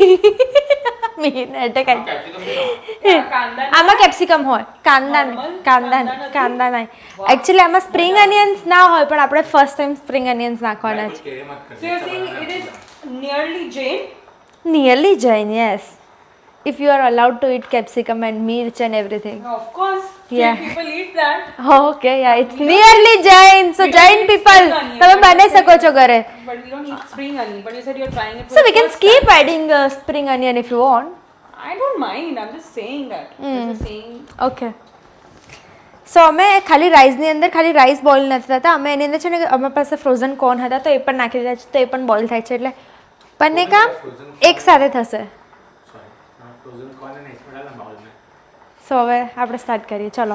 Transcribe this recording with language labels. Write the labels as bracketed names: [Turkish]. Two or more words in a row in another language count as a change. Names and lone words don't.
[Gujarati] આમાં કેપ્સિકમ હોય, કાંદા નહીં. એકચ્યુઅલી આમાં [English] spring onions [Gujarati] ના હોય, પણ આપણે [English] first time spring onions [Gujarati] નાખવાના છે. [English] nearly Jain, yes. If you are allowed to eat capsicum and mirch and everything. Of course. Yeah. People eat that. Okay, yeah, it's nearly Jain. So Jain people, [Gujarati] તમે બનાવી શકો છો ઘરે. [English] But we don't eat spring onion. But you said you're trying it for So the we can first keep time. adding spring onion if you want. I don't mind. I'm just saying that. Just saying. okay, so [Gujarati] અમે ખાલી રાઈસની અંદર ખાલી [English] rice boil [Gujarati] નથી થતા, અમે એની અંદર છે ને અમારી પાસે [English] frozen corn [Gujarati] હતા તો એ પણ નાખી દીધા છે, તો એ પણ બોઇલ થાય છે, એટલે બંને કામ એક સાથે થશે. સો હવે આપણે સ્ટાર્ટ કરીએ, ચલો.